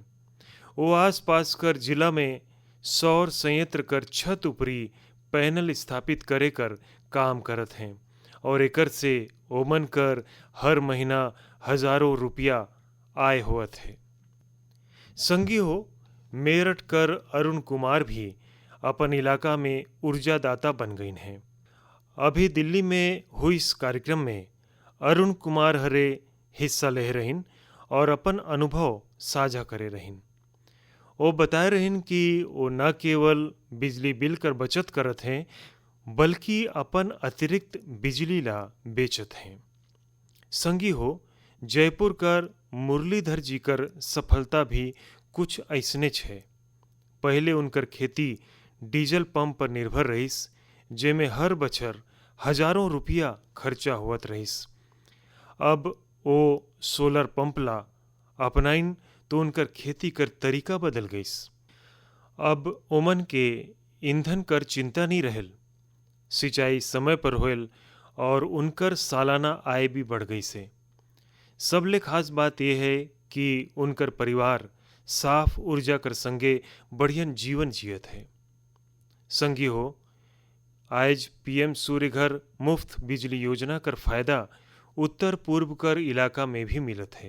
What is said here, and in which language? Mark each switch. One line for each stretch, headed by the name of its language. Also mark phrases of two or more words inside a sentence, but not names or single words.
Sadri: वो आसपास कर जिला में सौर संयंत्र कर छत ऊपरी पैनल स्थापित करे कर काम करत हैं और एकर से ओमन कर हर महीना हजारों रुपया आय होत है। संगी हो, मेरठ कर अरुण कुमार भी अपन इलाका में ऊर्जा दाता बन गई हैं। अभी दिल्ली में हुई इस कार्यक्रम में अरुण कुमार हरे हिस्सा ले रहीन और अपन अनुभव साझा करे रहीन। वो बताए रहीन कि वो न केवल बिजली बिल कर बचत करत हैं, बल्कि अपन अतिरिक्त बिजली ला बेचत हैं। संगी हो, जयपुर कर मुरलीधर जी कर सफलता भी कुछ ऐसने छे। पहले उनकर खेती डीजल पंप पर निर्भर रहीस, जेमे हर बछर हजारों रुपया खर्चा होत रहीस। अब वो सोलर पंप ला अपनाइन तो उनकर खेती कर तरीका बदल गईस। अब ओमन के ईंधन कर चिंता नहीं रहल, सिंचाई समय पर होयल और उनकर सालाना आय भी बढ़ गई से। सबले खास बात यह है कि उनकर परिवार साफ ऊर्जा कर संगे बढ़ियन जीवन जियत है। संगी हो, आज पीएम सूर्य घर मुफ्त बिजली योजना कर फायदा उत्तर पूर्व कर इलाका में भी मिलत है।